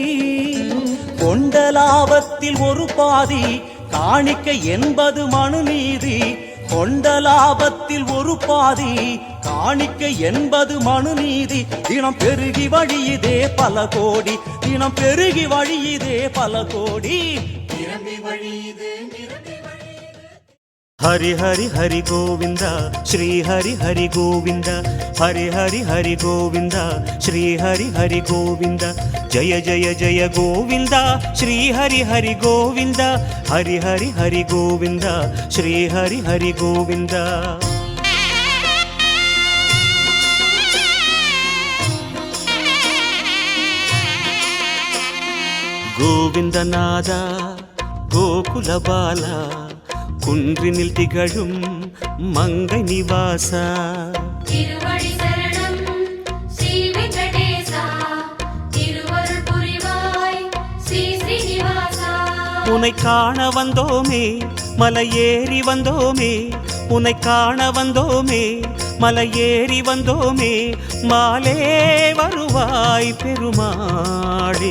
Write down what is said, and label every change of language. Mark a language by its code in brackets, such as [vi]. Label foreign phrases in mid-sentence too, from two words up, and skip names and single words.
[ta] கொண்ட லாபத்தில் ஒரு பாதி காணிக்கை என்பது மனுநீதி. கொண்ட லாபத்தில் ஒரு பாதி காணிக்கை என்பது மனுநீதி. தினம் பெருகி வழியுதே பல கோடி, தினம் பெருகி வழியுதே பல கோடி. நிரம்பி வழியுது [sa] हरि हरि हरि गोविंद श्री हरि हरि गोविंद हरि हरि हरि गोविंद श्री हरि हरि गोविंद जय जय जय गोविंद श्री हरि हरि गोविंद हरि हरि हरि गोविंद श्री हरि हरि गोविंद गोविंदनाद गोकुल बाला [ta] குன்றினில் திகழும் மங்கை நிவாசா திருவடி சரணம் ஸ்ரீ வெங்கடேசா திருவருள் புரிவாய் ஸ்ரீ ஸ்ரீனிவாசா. உன்னை காண வந்தோமே மலையேறி வந்தோமே, உன்னை காண வந்தோமே மலையேறி வந்தோமே, மாலே வருவாய் பெருமாளே.